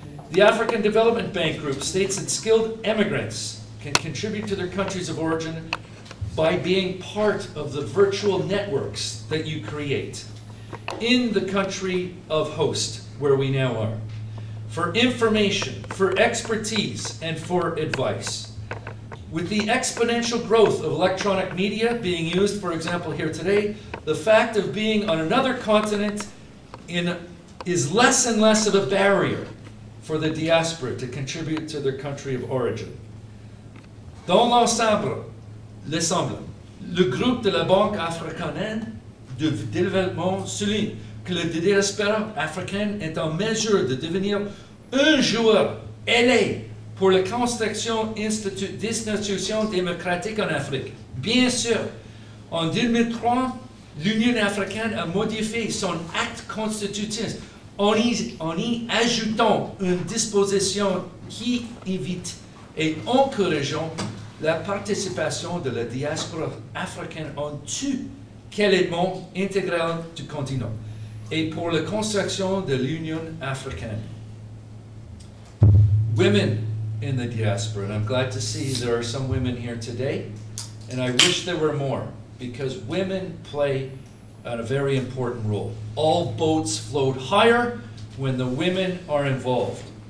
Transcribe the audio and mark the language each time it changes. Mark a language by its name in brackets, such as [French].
[English] The African Development Bank Group states that skilled immigrants can contribute to their countries of origin by being part of the virtual networks that you create in the country of host, where we now are, for information, for expertise, and for advice. With the exponential growth of electronic media being used, for example, here today, the fact of being on another continent is less and less of a barrier for the diaspora to contribute to their country of origin. [French] Dans l'ensemble, le groupe de la Banque africaine de développement souligne que la diaspora africaine est en mesure de devenir un joueur ailé pour la construction d'institutions démocratiques en Afrique. Bien sûr, en 2003, l'Union africaine a modifié son acte constitutif en y ajoutant une disposition qui invite et encourageons la participation de la diaspora africaine en tout élément intégral du continent et pour la construction de l'Union africaine. [English] Women in the diaspora, and I'm glad to see there are some women here today, and I wish there were more, because women play a very important role. All boats float higher when the women are involved.